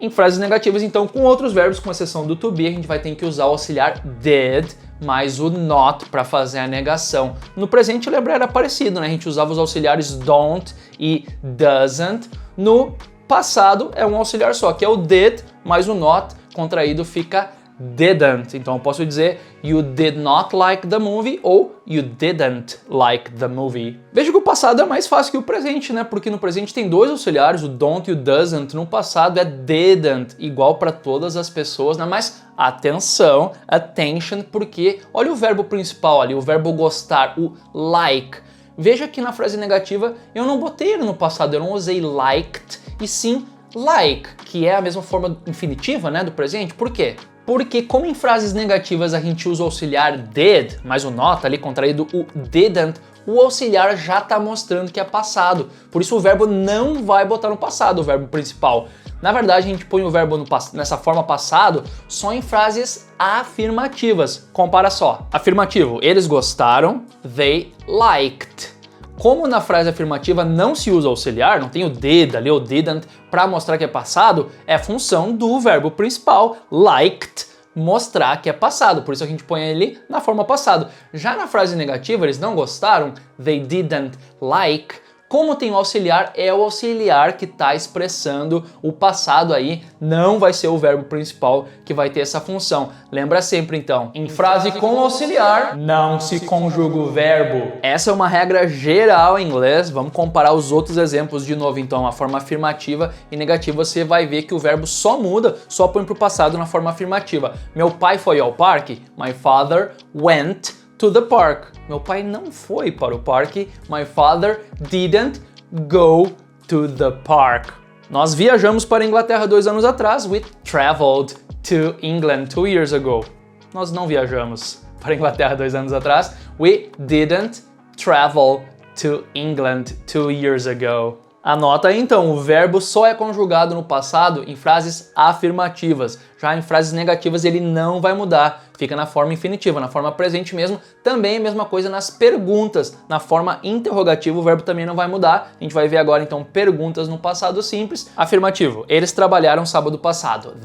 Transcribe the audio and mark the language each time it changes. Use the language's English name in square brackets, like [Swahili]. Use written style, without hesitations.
[Portuguese] Em frases negativas, então, com outros verbos, com exceção do to be, a gente vai ter que usar o auxiliar did mais o not para fazer a negação. No presente, lembra, era parecido, né? A gente usava os auxiliares don't e doesn't. No passado é um auxiliar só, que é o did, mais o not contraído fica didn't. Então eu posso dizer [English] you did not like the movie [Portuguese] ou [English] you didn't like the movie. [Portuguese] Veja que o passado é mais fácil que o presente, né? Porque no presente tem 2 auxiliares, o don't e o doesn't. No passado é didn't, igual para todas as pessoas, né? Mas atenção, attention, porque olha o verbo principal ali, o verbo gostar, o like. Veja que na frase negativa eu não botei ele no passado, eu não usei liked, e sim like, que é a mesma forma infinitiva, né, do presente. Por quê? Porque como em frases negativas a gente usa o auxiliar did, mais o not ali contraído o didn't, o auxiliar já está mostrando que é passado. Por isso o verbo não vai botar no passado, o verbo principal. Na verdade, a gente põe o verbo nessa forma passado só em frases afirmativas. Compara só. Afirmativo, eles gostaram, they liked. Como na frase afirmativa não se usa auxiliar, não tem o did ali, o didn't, para mostrar que é passado, é função do verbo principal, liked, mostrar que é passado. Por isso a gente põe ele na forma passado. Já na frase negativa, eles não gostaram, [English] they didn't like. [Portuguese] Como tem o auxiliar, é o auxiliar que está expressando o passado aí, não vai ser o verbo principal que vai ter essa função. Lembra sempre então, em frase com auxiliar, não se conjuga o verbo. Essa é uma regra geral em inglês, vamos comparar os outros exemplos de novo então, a forma afirmativa e negativa, você vai ver que o verbo só muda, só põe para o passado na forma afirmativa. Meu pai foi ao parque, [English] my father went to the park. [Portuguese] Meu pai não foi para o parque. [English] My father didn't go to the park. [Portuguese] Nós viajamos para a Inglaterra 2 anos atrás. [English] We traveled to England 2 years ago. [Portuguese] Nós não viajamos para a Inglaterra 2 anos atrás. [English] We didn't travel to England 2 years ago. [Portuguese] Anota aí então, o verbo só é conjugado no passado em frases afirmativas. Já em frases negativas ele não vai mudar, fica na forma infinitiva, na forma presente mesmo. Também a mesma coisa nas perguntas, na forma interrogativa o verbo também não vai mudar. A gente vai ver agora então perguntas no passado simples. Afirmativo, eles trabalharam sábado passado.